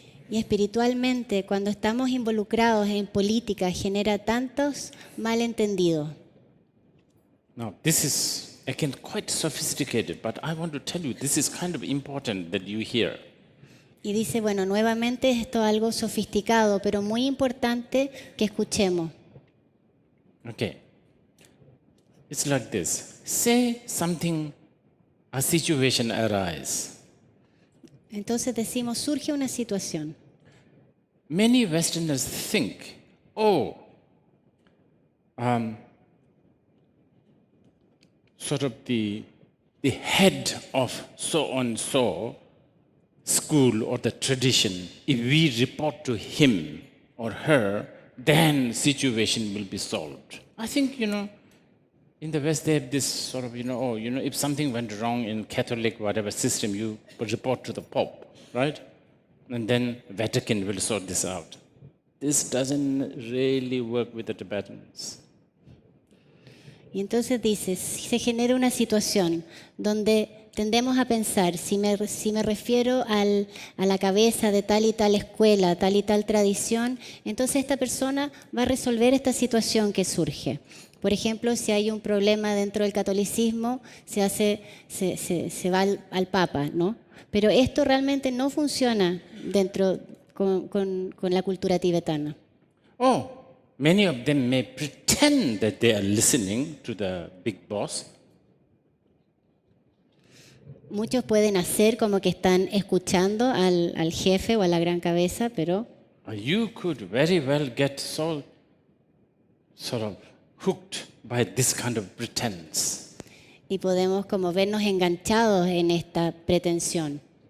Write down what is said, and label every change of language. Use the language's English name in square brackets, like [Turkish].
[Spanish] Y espiritualmente, cuando estamos involucrados en política, genera tantos malentendidos. [English] Now, this is, again, quite sophisticated, but I want to tell you, this is kind of important that you hear. [Spanish] Y dice, bueno, nuevamente esto es algo sofisticado, pero muy importante que escuchemos. [English] Okay. It's like this. Say something, a situation arises. [Spanish] Entonces decimos, surge una situación. [English] Many Westerners think, sort of the head of so-and-so school or the tradition, if we report to him or her, then situation will be solved. I think, you know, in the West, they have this sort of, if something went wrong in Catholic, whatever system, you would report to the Pope, right? And then Vatican will sort this out. This doesn't really work with the Tibetans. [Spanish] Y entonces dice, se genera una situación donde tendemos a pensar, si me refiero a la cabeza de tal y tal escuela, tal y tal tradición, entonces esta persona va a resolver esta situación que surge. Por ejemplo, si hay un problema dentro del catolicismo, se va al Papa, ¿no? Pero esto realmente no funciona con la cultura tibetana. [English] Many of them may pretend that they are listening to the big boss. [Spanish] Muchos pueden hacer como que están escuchando al jefe o a la gran cabeza, pero [English] You could very well get so sort of hooked by this kind of pretense. [Spanish] y podemos como vernos enganchados en esta pretensión.